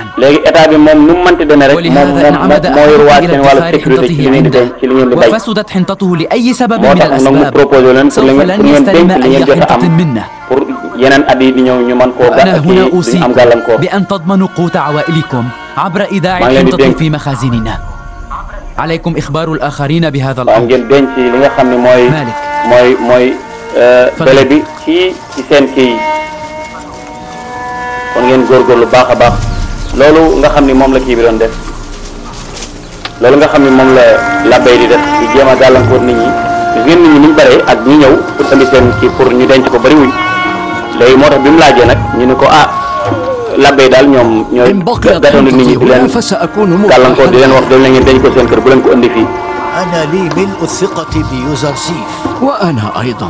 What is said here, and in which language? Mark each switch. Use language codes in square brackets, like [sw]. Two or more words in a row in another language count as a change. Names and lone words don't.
[ar] ولهذا إن عمد أحد إلى ادخار حنطته عنده وفسدت حنطته لأي سبب من الأسباب سوف لن يستلم أي حنطة منه. وأنا هنا أوصيكم بأن تضمنوا قوت عوائلكم عبر إيداع الحنطة في مخازننا. عليكم إخبار الآخرين بهذا الأمر. مالك. [wo] mooy bele bi ci seen kii kon ngeen góorgóorlu baax a baax loolu nga xam ni moom la kii bi doon def loolu nga xam ni moom la labbe di def di jéem a gàllankoor nit ñi ngeen nit ñi niñ bare ak ñi ñëw pour andi seen kii pour ñu denc ko bari wuñ léegi moo tax bi mu laajee nag ñu ne ko labbe daal ñoom ñooy gatandu nit ñi di leen gàllankoor di leen wax dem la ngeen denc ko seen kër bu leen ko andi fii. [ar] أنا لي ملء الثقة بيوزرسيف. وأنا أيضا.